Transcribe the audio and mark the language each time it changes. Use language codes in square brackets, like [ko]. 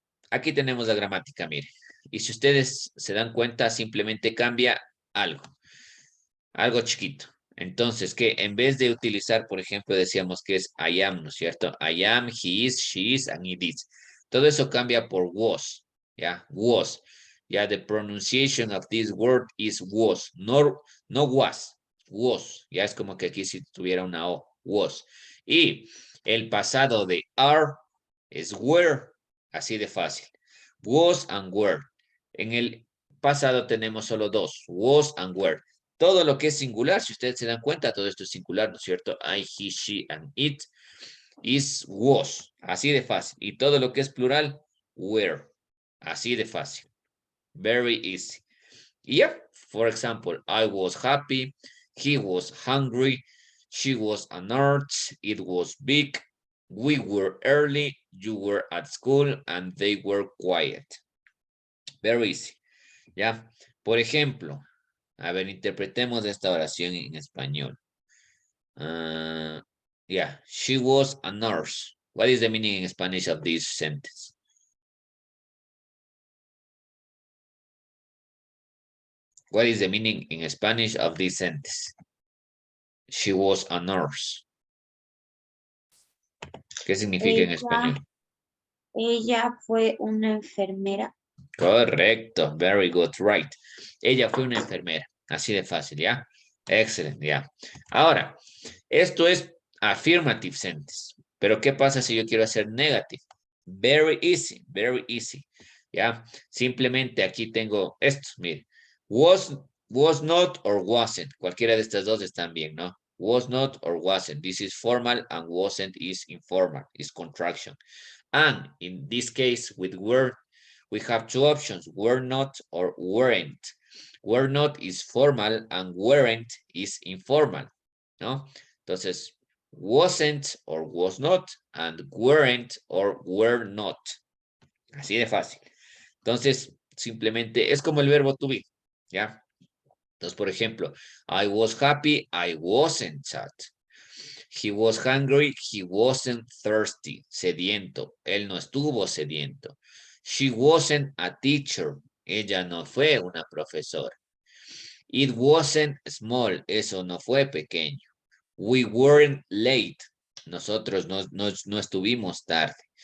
[es] Aquí tenemos la gramática, mire. Y si ustedes se dan cuenta, simplemente cambia algo. Algo chiquito. Entonces, que en vez de utilizar, por ejemplo, decíamos que es I am, ¿no es cierto? [en] I am, he is, she is, and it is. [es] Todo eso cambia por was, ¿ya? [en] Was. Ya, the pronunciation of this word is was, no was, was. [es] Ya es como que aquí si tuviera una O, was. Y el pasado de are es were, así de fácil. [en] Was and were. [es] En el pasado tenemos solo dos, was and were. Todo lo que es singular, si ustedes se dan cuenta, todo esto es singular, ¿no es cierto? [en] I, he, she, and it is was. [es] Así de fácil. Y todo lo que es plural, were. Así de fácil. [en] Very easy. Yeah, for example, I was happy, He was hungry. She was a nurse. It was big. We were early. You were at school and they were quiet. Very easy. ¿Ya? [es] Por ejemplo, a ver, interpretemos esta oración en español. [en] Yeah, she was a nurse. What is the meaning in Spanish of this sentence? What is the meaning in Spanish of this sentence? She was a nurse. [es] ¿Qué significa en español? Ella fue una enfermera. [en] Correcto, very good, right. [es] Ella fue una enfermera, así de fácil, ¿ya? Excelente, ¿ya? Ahora, esto es affirmative sentence, pero ¿qué pasa si yo quiero hacer negative? [en] Very easy, [es] ¿ya? Simplemente aquí tengo esto, mire. [en] Was not or wasn't, [es] cualquiera de estas dos están bien, ¿no? [en] Was not or wasn't, this is formal and wasn't is informal, is contraction. And in this case, with were, we have two options, were not or weren't. Were not is formal and weren't is informal, ¿no? Entonces, wasn't or was not and weren't or were not. [es] Así de fácil. Entonces, simplemente es como el verbo to be, ¿ya? Entonces, por ejemplo, [en] I was happy, I wasn't sad. He was hungry, he wasn't thirsty. [es] Sediento, él no estuvo sediento. [en] She wasn't a teacher, [es] ella no fue una profesora. [en] It wasn't small, [es] eso no fue pequeño. [en] We weren't late, [es] nosotros no estuvimos tarde.